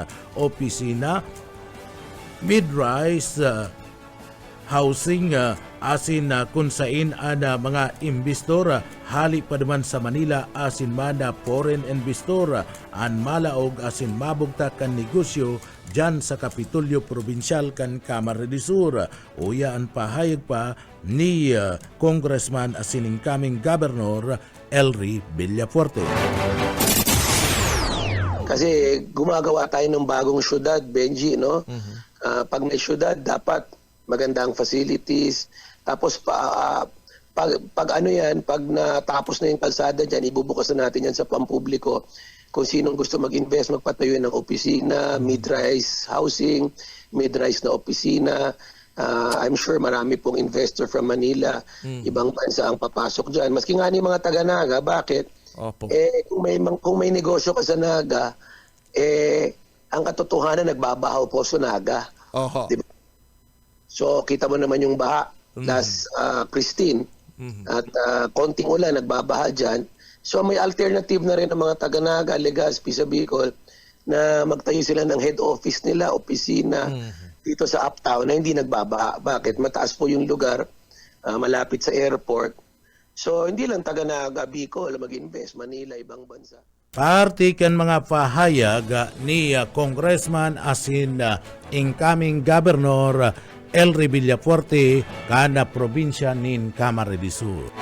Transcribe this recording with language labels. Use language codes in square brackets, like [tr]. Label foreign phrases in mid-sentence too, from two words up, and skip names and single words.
[bik] Opisina, mid-rise, housing, asin kung sain ang mga imbestor hali pa naman sa Manila asin man na [en] foreign investor [bik] an malaog asin mabugtak kan negosyo dyan sa Kapitulyo Provincial kan Camarines del Sur. Uya ang pahayag pa ni Congressman asining kaming Governor Elry Villafuerte. [tl] Kasi gumagawa tayo ng bagong syudad, Benji, no? Pag may syudad, dapat magandang facilities. Tapos pag ano yan, pag natapos na yung kalsada dyan, ibubukas na natin yan sa pampubliko. Kung sinong gusto mag-invest, magpatayo ng opisina, [en] mid-rise housing, [tl] mid-rise na opisina. [en] I'm sure [tl] marami pong [en] investor from Manila, [tl] ibang bansa ang papasok dyan. Maski nga ni mga taga-Naga, bakit? Opo. Kung may negosyo ka sa Naga, ang katotohanan nagbabahaw po sa Naga. Oho. Diba? So kita mo naman yung baha last Christine at konting ulan nagbabaha dyan. So may alternative na rin ang mga taga-Naga, Legazpi sa Bicol na magtayo sila ng [en] head office [tl] nila, opisina dito sa uptown na hindi nagbabaha. Bakit? Mataas po yung lugar, malapit sa airport. So hindi lang taga-Naga, Bicol mag-invest, Manila, ibang bansa. [bik] Partikan mga pahayag ni Congressman asin incoming Governor Elry Villafuerte kana probinsya nin Camarines del Sur.